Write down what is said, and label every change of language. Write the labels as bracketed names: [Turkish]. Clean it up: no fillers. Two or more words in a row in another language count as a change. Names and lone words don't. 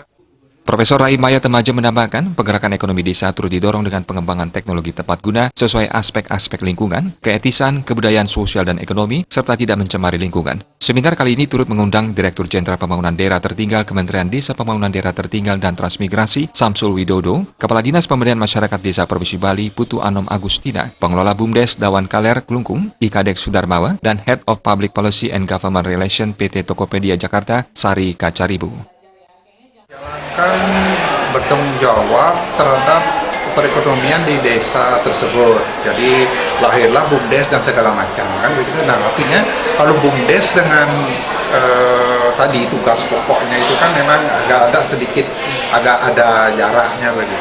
[Indonesian] Profesor Rai Maya Temaja menambahkan, pergerakan ekonomi desa turut didorong dengan pengembangan teknologi tepat guna sesuai aspek-aspek lingkungan, keetisan, kebudayaan sosial dan ekonomi, serta tidak mencemari lingkungan. Seminar kali ini turut mengundang Direktur Jenderal Pembangunan Daerah Tertinggal Kementerian Desa Pembangunan Daerah Tertinggal dan Transmigrasi, Samsul Widodo, Kepala Dinas Pemberdayaan Masyarakat Desa Provinsi Bali, Putu Anom Agustina, Pengelola BUMDes Dawan Kaler Klungkung, Ikadek Sudarmawa, [English] dan Head of Public Policy and Government Relation PT Tokopedia Jakarta, Sari Kacaribu. [Indonesian] Bertanggung jawab terhadap perekonomian di desa tersebut. Jadi lahirlah BUMDes dan segala macam kan begitu. Nah, artinya kalau BUMDes dengan tadi tugas pokoknya itu kan memang agak ada jaraknya begitu.